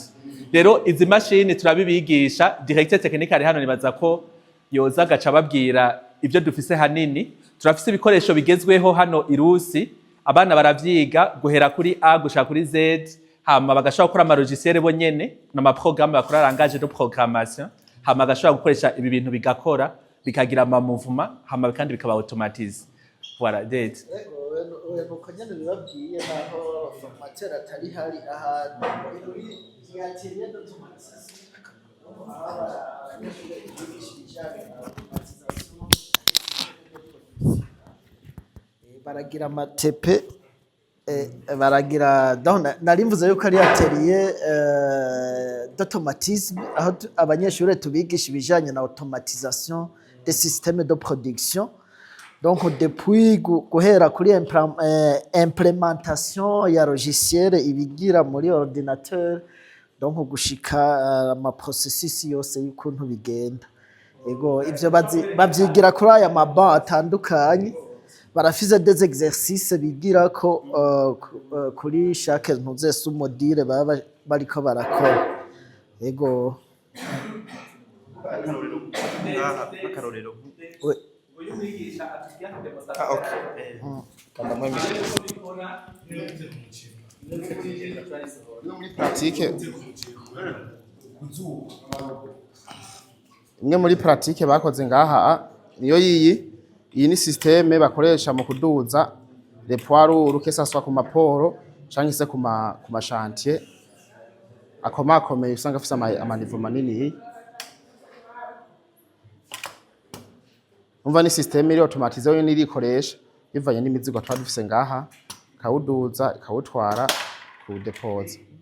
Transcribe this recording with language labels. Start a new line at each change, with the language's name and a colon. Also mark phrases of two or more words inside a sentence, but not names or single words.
Rundi: Rero izi mashini turabibigisha,
French: directeur technique
Rundi: ari hano nibaza ko yoza gaca babwira ibyo dufise hanini. Turafise ibikoresho bigezweho hano irusi, abana baravyiga guhera kuri A gushaka kuri Z, hama bagashobora gukora ama logiciel bo nyene n'ama programme bakora
French: langage de programmation,
Rundi: hama bagashobora gukoresha ibi bintu bigakora, bikagira ama mouvement, hama kandi bikaba automatize.
French: Voilà, date.
Rundi: Nuko nyene bibabwiye naho formateur atari hari ahantu baragira amatepe baragira narimvuze yuko ari
French: atelier d'automatisme,
Rundi: aho abanyeshuri tubigisha ibijanye na
French: automatisation des systèmes de production.
Rundi: Donc depuis guhera kuri implémentation ya logiciel ibigira muri ordinateur, donc gushika ama processus yose y'ukuntu bigenda. Ego ivyo bavyigira kuri aya maba atandukanye, barafise
French: des exercices
Rundi: bigira ko kuri chaque ntuze
French: sous module
Rundi: baba bariko barakora. Ego akarorero uyu mwigisha atubwiye ko imwe muri pratique bakoze ngaha niyo iyi ni systeme bakoresha mu kuduza
French: les poids lourds que ça soit
Rundi: ku maporo canke se ku ma chantier akomakomeye usanga afise ama niveau manini. Umva ni systeme iri automatize yo nirikoresha bivanye n'imizigo twa dufise ngaha, kawuduza ikawutwara ku depose.